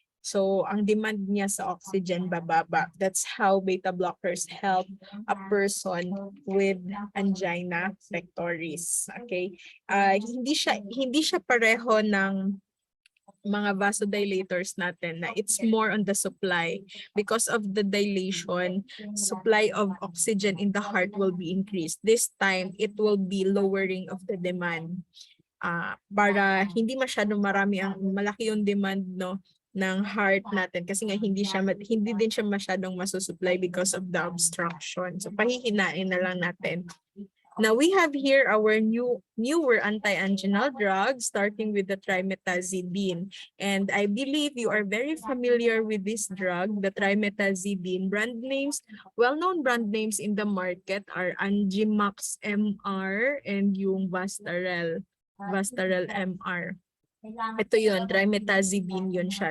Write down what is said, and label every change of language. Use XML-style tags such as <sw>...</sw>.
<tl>So, ang demand niya sa oxygen bababa.</tl> <en>That's how beta blockers help a person with angina pectoris. Okay?</en> <tl>Hindi siya pareho ng mga vasodilators natin, na</tl> <en>it's more on the supply. Because of the dilation, supply of oxygen in the heart will be increased. This time, it will be lowering of the demand.</en> <tl>Para hindi masyadong malaki yung demand, no, ng heart natin, kasi nga hindi din siya masyadong masusupply</tl> <en>because of the obstruction.</en> <tl>So pahihinain na lang natin.</tl> <en>Now we have here our newer anti-anginal drugs, starting with the trimetazidine. And I believe you are very familiar with this drug, the trimetazidine. Brand names, well-known brand names in the market are Angimax MR and yung Vastarel MR.</en> <tl>Ito yun, trimetazidine yun siya.</tl>